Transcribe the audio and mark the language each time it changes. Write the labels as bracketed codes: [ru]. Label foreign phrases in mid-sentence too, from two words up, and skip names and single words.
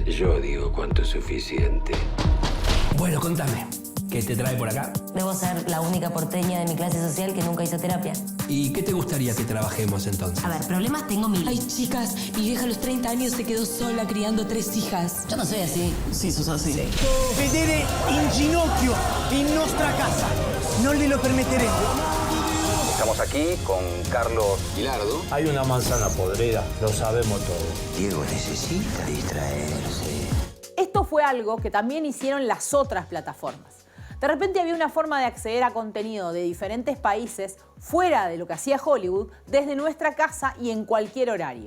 [es] Yo digo cuánto es suficiente. Bueno, contame. ¿Qué te trae por acá? Debo ser la única porteña de mi clase social que nunca hizo terapia. ¿Y qué te gustaría que trabajemos entonces? A ver, problemas tengo 1000. Ay, chicas, mi vieja a los 30 años se quedó sola criando 3 hijas. Yo no soy así. Sí, sos así. Sí. [it] Vedere in ginocchio in nostra casa. [es] No le lo permitiré. Estamos aquí con Carlos Gilardo. Hay una manzana podrida, lo sabemos todo. Diego necesita distraerse. Esto fue algo que también hicieron las otras plataformas. De repente había una forma de acceder a contenido de diferentes países fuera de lo que hacía Hollywood, desde nuestra casa y en cualquier horario.